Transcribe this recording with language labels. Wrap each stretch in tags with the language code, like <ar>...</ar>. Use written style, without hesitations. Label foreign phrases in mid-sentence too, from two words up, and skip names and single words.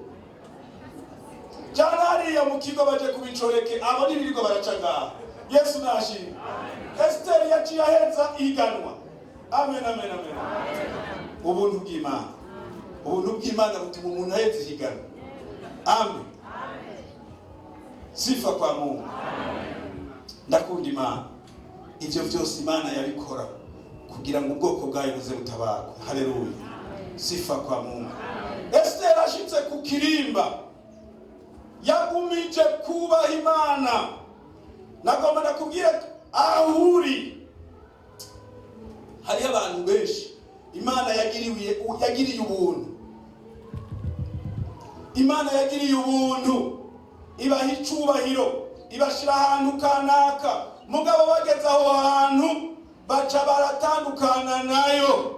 <rn>Jana hariya mu kigo baje kubicoreke, abo nibiriko baracaga. Yesu nashimwe. Esiteri yaciye aheza ihiganwa. Amen, amen, amen. Ubuntu bw'Imana. Ubuntu bw'Imana butuma umuntu aheza ihiganwa.</rn> <sw>Amen. Sifa kwa Mungu.</sw> <rn>Ndakunda Imana. Ivyo byose Imana yabikora kugira ngo ubwoko bwayo buze butabarwe.</rn> <sw>Haleluya. Sifa kwa Mungu.</sw> <rn>Esiteri ashitse ku kirimba yagumije kubaha Imana. Nagomba ndakubwira ahuri hari abantu benshi Imana yagiriye ubuntu. Imana yagiriye ubuntu, ibaha icubahiro, ibashira ahantu kanaka, mugabo bageze aho hantu baca baratandukana nayo.</rn>